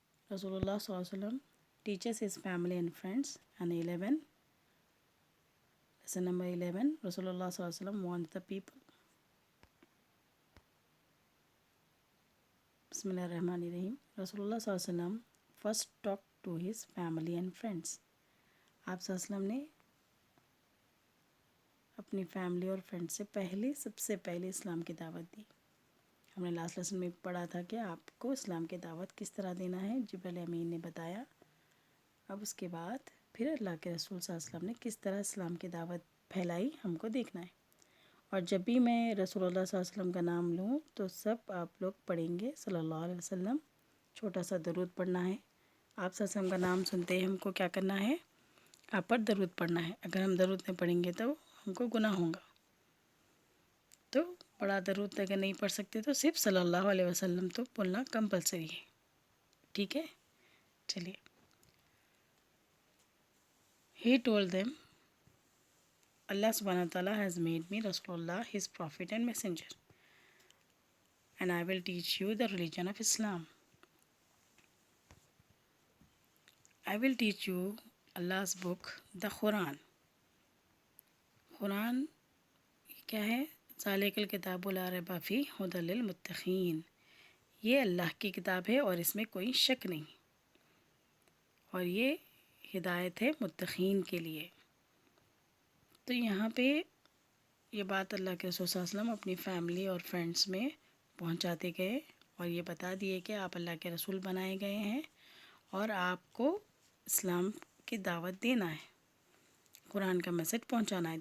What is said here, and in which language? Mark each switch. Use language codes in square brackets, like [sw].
[en] Rasulullah SAW teaches his family and friends. And 11, lesson number 11, Rasulullah SAW warns the people. Bismillahirrahmanirrahim. Rasulullah SAW first talked to his family and friends. [hi] आप सल्लल्लाहु ने अपनी family और friend से सबसे पहले इस्लाम की दावत दी। हमने लास्ट लेसन में पढ़ा था कि आपको इस्लाम की दावत किस तरह देना है, जिब्रील अमीन ने बताया। अब उसके बाद फिर अल्लाह के रसूल सल्लल्लाहु अलैहि वसल्लम ने किस तरह इस्लाम की दावत फैलाई हमको देखना है। और जब भी मैं रसूलुल्लाह सल्लल्लाहु अलैहि वसल्लम का नाम लूँ तो सब आप लोग पढ़ेंगे सल्लल्लाहु अलैहि वसल्लम। छोटा सा दरूद पढ़ना है। आप सल्लल्लाहु अलैहि वसल्लम का नाम सुनते ही हमको क्या करना है, आप पर दरूद पढ़ना है। अगर हम दरूद नहीं पढ़ेंगे तो हमको गुनाह होगा। तो बड़ा दरूद अगर नहीं पढ़ सकते तो सिर्फ सल्लल्लाहु अलैहि वसल्लम तो बोलना कंपलसरी है। ठीक है, चलिए। [en] He told them, Allah subhanahu wa ta'ala has made me Rasulullah, his prophet and messenger, and I will teach you the religion of Islam. I will teach you Allah's book, the Quran. [hi] Quran क्या है? [ar] ज़ालिकल किताबुल ला रैब फीह हुदल लिल मुत्तक़ीन। [hi] ये अल्लाह की किताब है और इसमें कोई शक नहीं, और ये हिदायत है मुत्तक़ीन के लिए। तो यहाँ पे ये बात अल्लाह के रसूल सल्लल्लाहु अलैहि वसल्लम अपनी फैमिली और फ्रेंड्स में पहुँचाते गए और ये बता दिए कि आप अल्लाह के रसूल बनाए गए हैं और आपको इस्लाम की दावत देना है, कुरान का मैसेज पहुँचाना है।